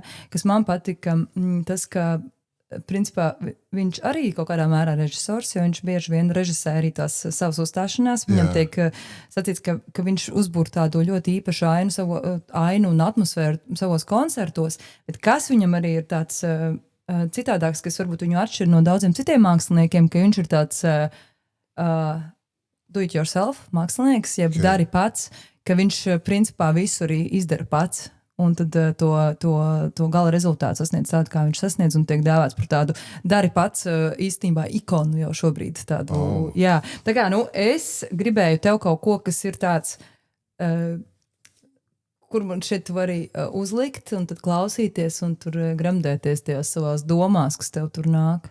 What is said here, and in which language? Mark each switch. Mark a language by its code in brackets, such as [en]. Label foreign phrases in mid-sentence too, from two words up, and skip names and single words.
[lv] Kas man patika, tas, ka principā viņš arī kaut kādā mērā režisors, jo viņš bieži vien režisē arī tās savas uzstāšanās. Viņam tiek sacīts, ka viņš uzbūr tādu ļoti īpašu ainu un atmosfēru savos koncertos, bet kas viņam arī ir tāds citādāks, kas varbūt viņu atšķir no daudziem citiem māksliniekiem, ka viņš ir tāds [en] do it yourself [lv] mākslinieks, jeb dari pats, ka viņš principā visu arī izdara pats. Un tad to gala rezultātu sasniedz tādu, kā viņš sasniedz, un tiek dēvēts par tādu dari pats īstenībā ikonu jau šobrīd. Jā. Tā kā, es gribēju tev kaut ko, kas ir tāds, kur man šeit tu vari uzlikt, un tad klausīties, un tur gremdēties tajās savās domās, kas tev tur nāk.